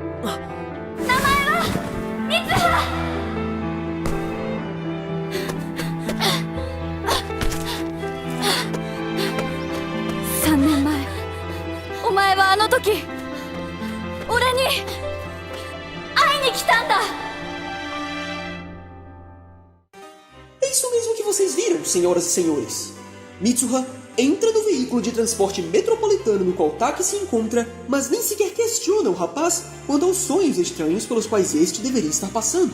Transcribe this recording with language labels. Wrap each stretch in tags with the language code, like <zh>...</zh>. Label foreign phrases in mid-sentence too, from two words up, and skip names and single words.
<ja>名前は三葉。3年前、お前はあの時俺に会いに来たんだ。</ja> <pt>É isso mesmo que vocês viram, senhoras e senhores. Mitsuha entra no veículo de transporte metropolitano no qual Taki se encontra, mas nem sequer questiona o rapaz quanto aos sonhos estranhos pelos quais este deveria estar passando.</pt>